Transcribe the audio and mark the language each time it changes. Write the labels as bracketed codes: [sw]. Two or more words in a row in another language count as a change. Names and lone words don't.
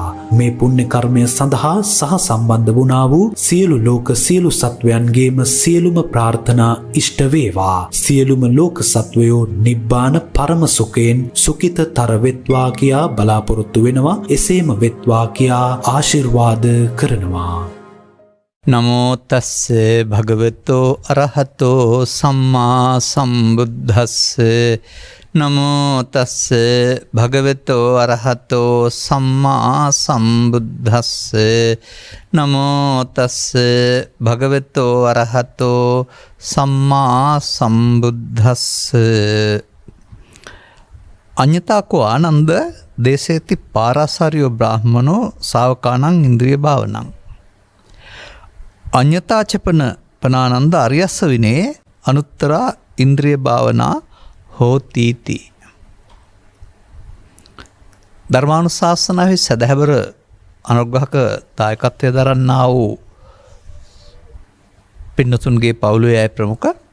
[si] මේ පුණ්‍ය කර්මය සඳහා සහ සම්බන්ධ වුණා වූ සියලු ලෝක සියලු සත්වයන්ගේම සියලුම ප්‍රාර්ථනා ඉෂ්ට වේවා. සියලුම ලෝක සත්වයෝ නිබ්බාන පරම සුඛයෙන් සුඛිතතර වෙත්වා කියා බලාපොරොත්තු වෙනවා. එසේම වෙත්වා කියා ආශිර්වාද කරනවා. [pi] නමෝ තස්ස භගවතෝ අරහතෝ සම්මා සම්බුද්දස්ස නමෝ තස්ස භගවතෝ අරහතෝ සම්මා සම්බුද්දස්ස නමෝ තස්ස භගවතෝ අරහතෝ සම්මා සම්බුද්දස්ස. අඤ්ඤතාකෝ ආනන්ද දේශේති පාරාසාරියෝ බ්‍රාහ්මනෝ ශාවකානං ඉන්ද්‍රිය භාවනං අඤ්ඤතාචපන පනානන්ද අරියස්ස විනේ අනුත්තරා ඉන්ද්‍රිය භාවනා හෝතිති. [si] ධර්මානුශාසනාවේ සදහැවර අනුග්‍රහක දායකත්වය දරන්නා වූ පින්නතුන්ගේ පවුලේ අය ප්‍රමුඛ